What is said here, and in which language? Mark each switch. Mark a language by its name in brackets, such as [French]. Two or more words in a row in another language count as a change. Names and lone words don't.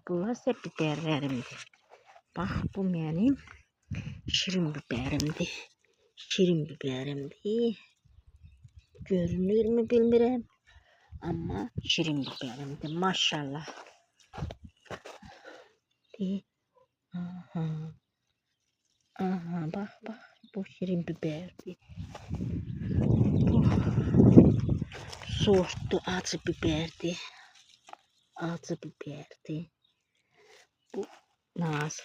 [Azerbaijani] Bunlar isə biberlərimdir. Bax, bu mənim şirin biberimdir. Şirin biberimdir. Görünür mü bilmirəm. Amma şirin biberimdir. Maşallah. Aha. Aha, [Turkish] bak bak. [Azerbaijani] Bu şirin biberdir. Bu sortlu acı biberdir. Acı biberdir. Bu nazik.